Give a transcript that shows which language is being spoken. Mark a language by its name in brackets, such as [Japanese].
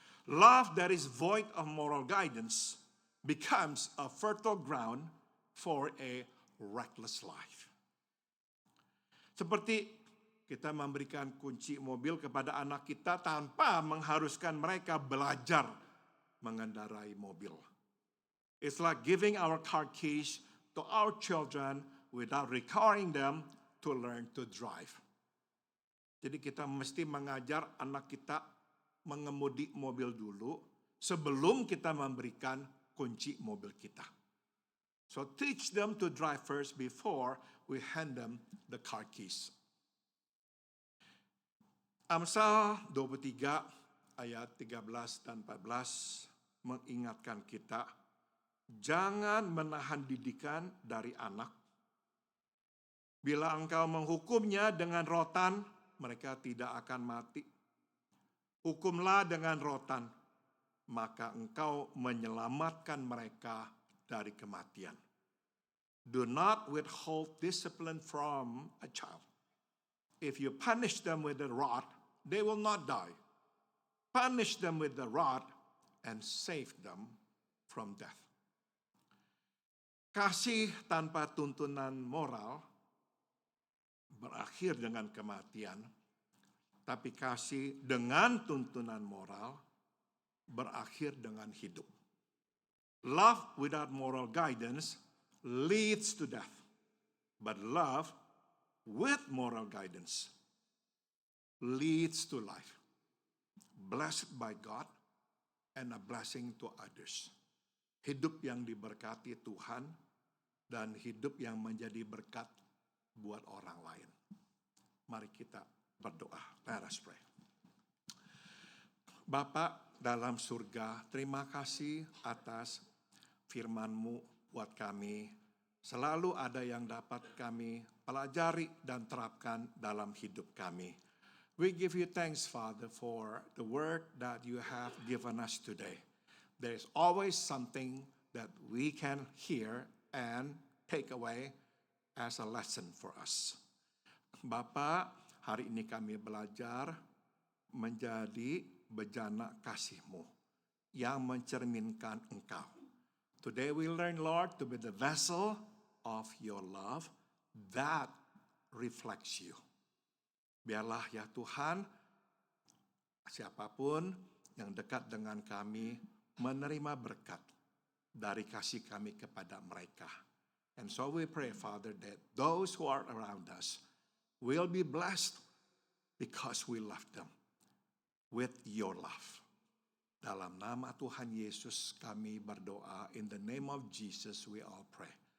[English] Love that is void of moral guidance becomes a fertile ground for a reckless life. [Indonesian] Seperti kita memberikan kunci mobil kepada anak kita tanpa mengharuskan mereka belajar mengendarai mobil. [English] It's like giving our car keys to our children without requiring them to learn to drive. [Indonesian] Jadi kita mesti mengajar anak kita mengemudi mobil dulu sebelum kita memberikan kunci mobil kita. [English] So teach them to drive first before we hand them the car keys. [Indonesian] Amsal 23 ayat 13 dan 14 mengingatkan kita, jangan menahan didikan dari anak. Bila engkau menghukumnya dengan rotan, mereka tidak akan mati. Hukumlah dengan rotan, maka engkau menyelamatkan mereka dari kematian. [English] Do not withhold discipline from a child. If you punish them with a rod, they will not die. Punish them with the rod and save them from death. [Indonesian] Kasih tanpa tuntunan moral berakhir dengan kematian, tapi kasih dengan tuntunan moral berakhir dengan hidup. [English] Love without moral guidance leads to death, but love with moral guidance leads to life, blessed by God and a blessing to others. [Indonesian] Hidup yang diberkati Tuhan dan hidup yang menjadi berkat buat orang lain. Mari kita berdoa. [English] Let us pray. [Indonesian] Bapa dalam surga, terima kasih atas firman-Mu buat kami. Selalu ada yang dapat kami pelajari dan terapkan dalam hidup kami. [English] We give you thanks, Father, for the word that you have given us today. There is always something that we can hear and take away as a lesson for us. [Indonesian] Bapa, hari ini kami belajar menjadi bejana kasih-Mu yang mencerminkan Engkau. [English] Today we learn, Lord, to be the vessel of your love that reflects you. [Indonesian] Biarlah ya Tuhan, siapapun yang dekat dengan kami menerima berkat dari kasih kami kepada mereka. [English] And so we pray, Father, that those who are around us will be blessed because we love them with your love. [Indonesian] Dalam nama Tuhan Yesus kami berdoa. [English] In the name of Jesus we all pray.